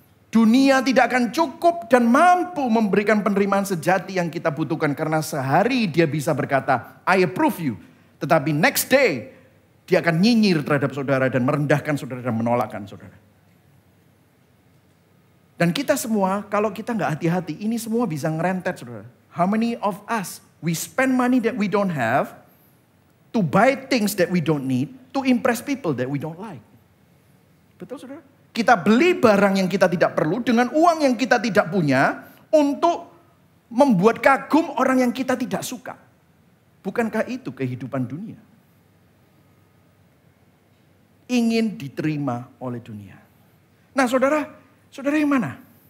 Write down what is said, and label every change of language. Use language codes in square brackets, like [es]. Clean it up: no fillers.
[id] Dunia tidak akan cukup dan mampu memberikan penerimaan sejati yang kita butuhkan. Karena sehari dia bisa berkata, [en] I approve you. [id] Tetapi [en] next day, [id] dia akan nyinyir terhadap saudara dan merendahkan saudara dan menolakkan saudara. Dan kita semua, kalau kita nggak hati-hati, ini semua bisa ngerentet saudara. [en] How many of us, we spend money that we don't have, to buy things that we don't need, to impress people that we don't like. [id] Betul saudara? Kita beli barang yang kita tidak perlu dengan uang yang kita tidak punya untuk membuat kagum orang yang kita tidak suka. Bukankah itu kehidupan dunia? Ingin diterima oleh dunia. Nah saudara yang mana?